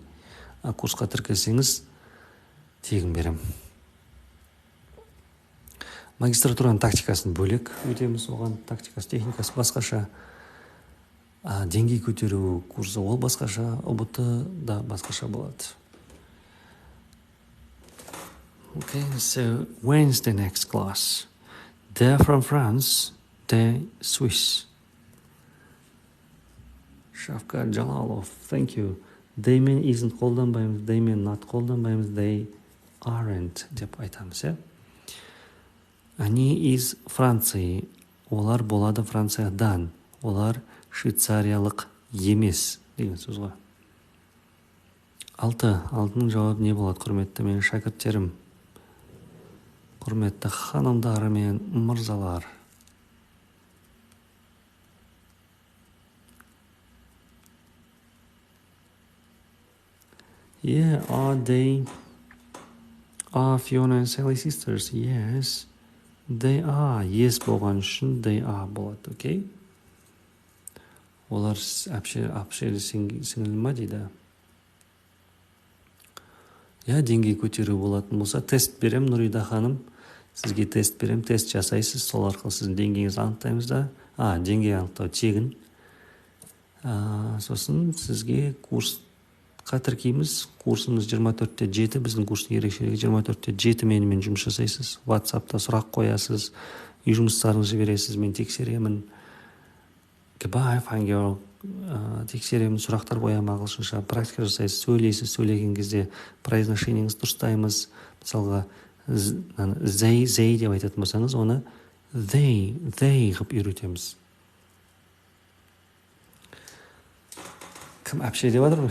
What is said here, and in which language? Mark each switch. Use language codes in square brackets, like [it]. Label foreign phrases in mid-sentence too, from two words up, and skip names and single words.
[kk] Курсқа тіркелсеңіз, тегін берем. Магистратураның тактикасын бөлек өтеміз, оған тактикасы, техникасы басқаша. Деңгей көтеру курсы ол басқаша, ұбт да басқаша болады. [en] Okay, so when's the next class? They're from France, they're Swiss. Шавкат Джалалов, thank you. They men isn't [kk] қолданбаймыз, [en] they men not [kk] қолданбаймыз, [en] they aren't [kk] деп айтамыз, иә? [ru] Они из Франции. [kk] Олар болады Франциядан. Олар швейцариялық емес деген сөз ғой. Алтының жауабы не болады, құрметті менің шәкірттерім, құрметті ханымдар мен мырзалар? [en] Yeah, are Fiona and Sally sisters? Yes, they are. Yes [kk] болған үшін [en] they are болады, окей? [kk] Олар әпшелі сіңілі ма дейді? Я, деңгей көтеру болатын болса, тест берем, Нұрида ханым. Сізге тест берем, тест жасайсыз, сол арқылы сіздің деңгейіңізді анықтаймыз да. Деңгей анықтау тегін. Сосын сізге курсқа тіркейміз. Курсымыз 24-7, біздің курстың ерекшелігі 24-7 менімен жұмыс жасайсыз. WhatsAppта сұрақ қоясыз, үй жұмыстарыңызды жібересіз, мен тексеремін. [en] Goodbye, fine girl. [kk] Тексеремін, сұрақтар қоямын ағылшынша, практика жасайсыз, сөйлейсіз, сөйлеген кезде произношениеңіз дұрыстаймыз. Мысалға, they деп айтатын болсаңыз, оны they қып үйретеміз. Кім әпше деп жатыр ма?